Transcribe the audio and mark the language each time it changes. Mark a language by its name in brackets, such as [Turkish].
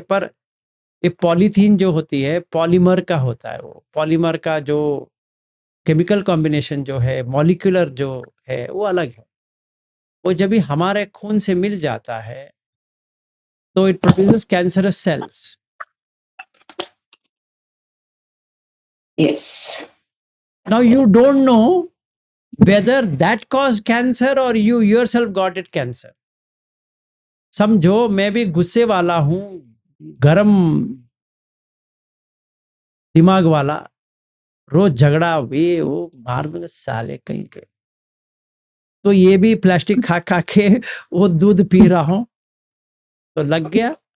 [Hindi] पर ये पॉलीथीन जो होती है, पॉलीमर का होता है। वो पॉलीमर का जो केमिकल कॉम्बिनेशन जो है, मॉलिक्यूलर जो है, वो अलग है। वो जब भी हमारे खून से मिल जाता है तो [English] It produces cancerous cells. Yes. Now you don't know whether that caused cancer or you yourself got it cancer. [Hindi] समझो मैं भी गुस्से वाला हूं, गरम दिमाग वाला, रोज झगड़ा भी, वो मार दूंगा साले कहीं के। तो ये भी प्लास्टिक खा खा के वो दूध पी रहा हूं तो लग गया।